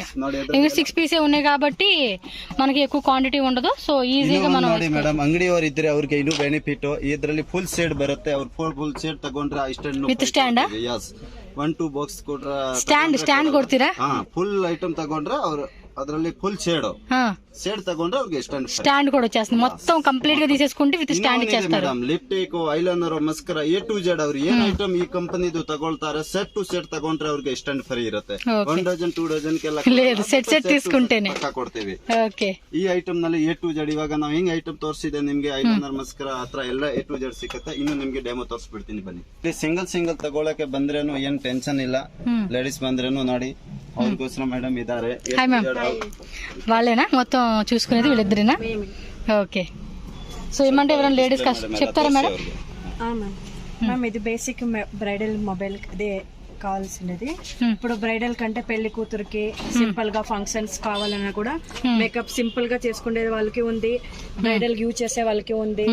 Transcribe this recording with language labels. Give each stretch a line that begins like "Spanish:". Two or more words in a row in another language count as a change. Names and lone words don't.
Telugu: ఇంకా 6 పీసే ఉన్నాయి కాబట్టి మనకి ఎక్కువ క్వాంటిటీ ఉండదు. సో ఈజీగా మనం
Kannada: ನೋಡಿ ಮೇಡಮ್, ಅಂಗಡಿಯವರು ಇದ್ರೆ ಅವ್ರಿಗೆ ಇನ್ನೂ ಬೆನಿಫಿಟ್. ಇದರಲ್ಲಿ
English: full shade
Kannada: ಬರುತ್ತೆ. ಅವ್ರು
English: full shade
Kannada: ತಗೊಂಡ್ರೆ ಇಷ್ಟನ್ನು
English: with stand.
Kannada: 1-2 ಬಾಕ್ಸ್ ಕೊಟ್ರೆ ಸ್ಟ್ಯಾಂಡ್ ಕೊಡ್ತೀರಾ?
English: full item
Kannada: ತಗೊಂಡ್ರೆ ಅವ್ರು ಅದರಲ್ಲಿ
English: full shade
Kannada: ತಗೊಂಡ್ರೆ ಅವ್ರಿಗೆ ಸ್ಟ್ಯಾಂಡ್ ಕೂಡ వచ్చేస్తుంది.
Telugu: మొత్తం కంప్లీట్ గా తీసేసుకుంటే
English: with stand
Telugu: ఇచ్చేస్తారు.
Kannada: ಲಿಪ್ಟಿಕ್, ಐಲೈನರ್, ಮಸ್ಕರ
English: A to Z
Kannada: ಅವ್ರು ಏನ್ ಐಟಮ್ ಈ ಕಂಪನಿದು ತಗೊಳ್ತಾರೆ
English: set to set
Kannada: ತಗೊಂಡ್ರೆ ಅವ್ರಿಗೆ
English: stand free
Kannada: ಇರುತ್ತೆ. 1 ಡಜನ್ 2 ಡಜನ್
Telugu: లేదు, సెట్ తీసుకుంటేనే
Kannada: ಕೊಡ್ತೀವಿ. ಓಕೆ, ಈ ಐಟಮ್ ನಲ್ಲಿ
English: A to Z
Kannada: ಇವಾಗ ನಾವು ಹಿಂಗ್ ಐಟಮ್ ತೋರಿಸಿದೆ ನಿಮ್ಗೆ. ಐಲೈನರ್, ಮಸ್ಕರ ಹತ್ರ ಎಲ್ಲ
English: A to Z
Kannada: ಸಿಗುತ್ತೆ. ಇನ್ನು ನಿಮ್ಗೆ ಡೆಮೋ ತೋರಿಸ್ಬಿಡ್ತೀನಿ ಬನ್ನಿ. ಸಿಂಗಲ್ ತಗೊಳಕ್ಕೆ ಬಂದ್ರೇನು ಏನ್ ಟೆನ್ಷನ್ ಇಲ್ಲ. ಲೇಡೀಸ್ ಬಂದ್ರೇನು ನೋಡಿ ಅವ್ರಿಗೋಸ್ಕರ ಮೇಡಮ್ ಇದಾರೆ.
English: hi ma'am,
Telugu: వాళ్ళేనా మొత్తం చూసుకునేది? వీళ్ళిద్దరేనా? ఓకే. సో ఏమంటే ఎవరైనా లేడీస్ చెప్తారా మేడం? మ్యామ్ ఇది
English: basic bridal mobile
Telugu: అదే కావాల్సినది. ఇప్పుడు బ్రైడల్ కంటే పెళ్లి కూతురికి సింపుల్ గా ఫంక్షన్స్ కావాలన్నా కూడా మేకప్ సింపుల్ గా చేసుకునే వాళ్ళకి ఉంది,
English: bridal use
Telugu: చేసే వాళ్ళకి ఉంది.